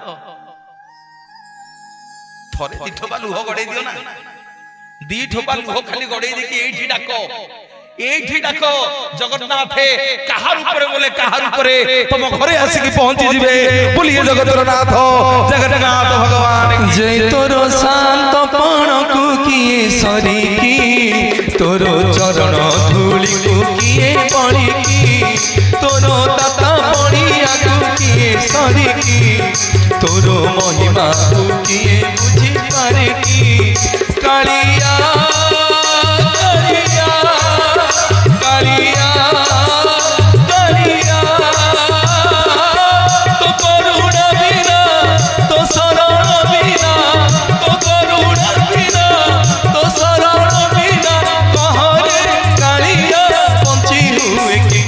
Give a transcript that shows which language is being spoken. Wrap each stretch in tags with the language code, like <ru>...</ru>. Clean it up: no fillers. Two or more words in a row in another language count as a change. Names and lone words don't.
<or>ଥରେ 2 ଠୋପା ଲୁହ ଗଡେଇ ଦିଅ ନା, 2 ଠୋପା ଲୁହ ଖାଲି ଗଡେଇ ଦେଇକି ଏଇଠି ଡାକ, ଏଇଠି ଡାକ ଜଗନ୍ନାଥେ। କାହା ରୂପରେ ବୋଲେ କାହା ରୂପରେ ତମ ଘରେ ଆସିକି ପହଞ୍ଚି ଯିବେ। ବୋଲିଏ ଜଗତର ନାଥ ଜଗନ୍ନାଥ ଭଗବାନ। ଜୟ ତୋର ଶାନ୍ତ ପଣକୁ କିଏ ସରିକି, ତୋର ଚରଣ ଧୂଳି କୁ କିଏ ପଡ଼ିକି, ତୋର ଦାତା ପଡ଼ିଆ କୁ କିଏ ସରିକି, ତୋର ମହିମା କୁ କିଏ ବୁଝି ପାରେ କି। କାଳିଆ କାଳିଆ କାଳିଆ କାଳିଆ, ତୋ କରୁଣା ବିନା ତୋ ଶରଣ ବିନା, ତୋ କରୁଣା ବିନା ତୋ ଶରଣ ବିନା, କହରେ କାଳିଆ ବଞ୍ଚି ହୁଏ କି।</or>